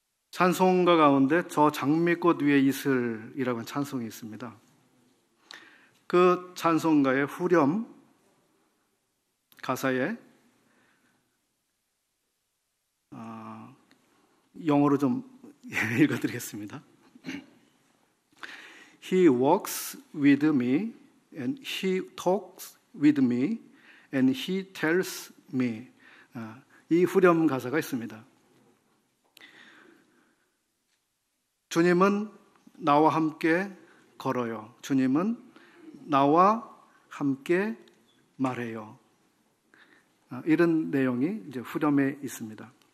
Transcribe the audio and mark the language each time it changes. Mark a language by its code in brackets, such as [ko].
[ko] 찬송가 가운데 저 장미꽃 위에 이슬이라고 하는 찬송이 있습니다. 그 찬송가의 후렴 가사에 영어로 좀 읽어드리겠습니다. [en] He walks with me and he talks with me and he tells me. [ko] 이 후렴 가사가 있습니다. 주님은 나와 함께 걸어요. 주님은 나와 함께 말해요. 이런 내용이 이제 후렴에 있습니다.